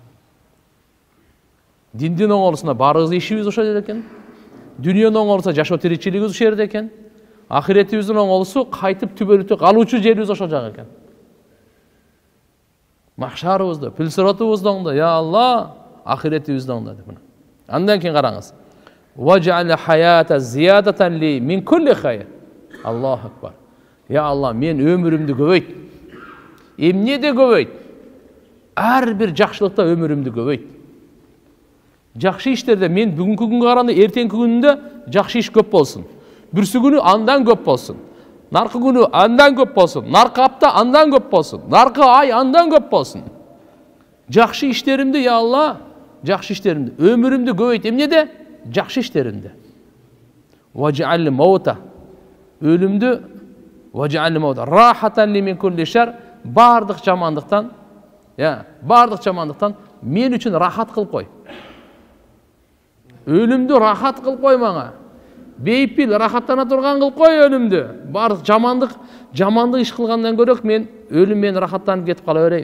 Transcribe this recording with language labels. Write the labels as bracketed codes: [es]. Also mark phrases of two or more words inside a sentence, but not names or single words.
[ky] Диндин оңолусуна баарыбыз ишибиз ошол жерде экен. Дүйнөнүн оңолусуна жашоо тиричилигибиз ошол жерде экен. Ахиретибиздин оңолусу кайтып түбөлүтү калуучу жерибиз ошол жак экен. Махшарыбызды, пилсиратыбызды оңдо, я Алла, ахиретибизди оңдо деп. Андан кийин караңыз. [ar] واجعل الحياة زيادة لي من كل خير. الله أكبر. يا الله, [ky] мен өмүрүмдү көбөйт. Эмнеде көбөйт? Ар бир жакшылыкта өмүрүмдү көбөйт. Жакшы иштерде мен бүгүнкү күнгө караганда эртеңки күнүндө жакшы иш көп болсун. Бүрсү күнү андан көп болсун. Наркы күнү андан көп болсун. Наркы апта андан көп болсун. Наркы ай андан көп болсун. Жакшы иштеримди, я Алла, жакшы иштеримди, өмүрүмдү көбөйт. Эмнеде? Жакшы иштеримди. [ar] واجعل الموت. [ky] Өлүмдү [ar] واجعل الموت. راحة لي من كل شر. [ky] Бардык жамандыктан, бардык жамандыктан мен үчүн рахат кылып кой. Өлүмдү рахат кылып кой мага. Бейпил рахаттана турган кылып кой өлүмдү. Бардык жамандык иш кылгандан көрөк мен өлүм менен рахаттанып кетип кала берейин.